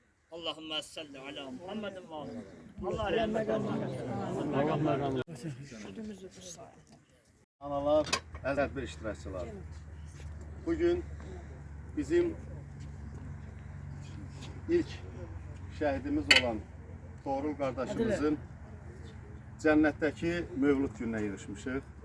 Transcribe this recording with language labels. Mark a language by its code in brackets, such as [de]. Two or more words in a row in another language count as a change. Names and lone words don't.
[ar] اللهم صل على محمد [tr] ve Allah rahmet eylesin. [az] Analar, tədbir iştirakçıları. Bugün bizim ilk şəhidimiz olan Toğrul qardaşımızın cənnətdəki mövlud gününə yığışmışıq.